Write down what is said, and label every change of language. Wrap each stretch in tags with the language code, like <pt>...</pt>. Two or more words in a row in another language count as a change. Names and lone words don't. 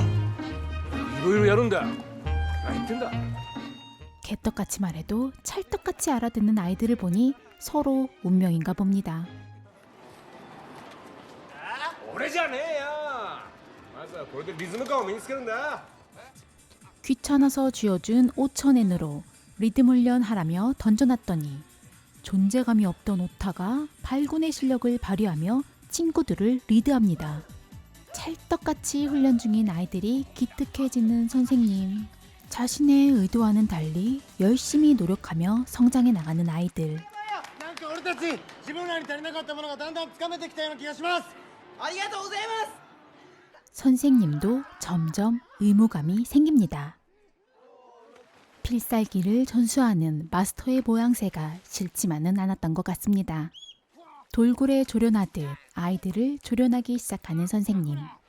<ja>いろいろやるんだ何言ってんだ</ja> <ko>개떡같이 말해도 찰떡같이 알아듣는 아이들을 보니 서로 운명인가 봅니다.</ko> <ja>俺じゃねえよまずはこれでリズム感を身につけるんだ</ja> <ko>귀찮아서 쥐어준 5,000엔으로 리듬 훈련하라며 던져놨더니 존재감이 없던 오타가 발군의 실력을 발휘하며 친구들을 리드합니다. 찰떡같이 훈련 중인 아이들이 기특해지는 선생님. 자신의 의도와는 달리 열심히 노력하며 성장해 나가는 아이들.</ko> <ja>なんか俺たち自分らに足りなかったものがだんだんつかめてきたような気がします。ありがとうございます。</ja> <ko>선생님도 점점 의무감이 생깁니다. 필살기를 전수하는 마스터의 모양새가 싫지만은 않았던 것 같습니다. 돌고래 조련하듯 아이들을 조련하기 시작하는 선생님.</ko>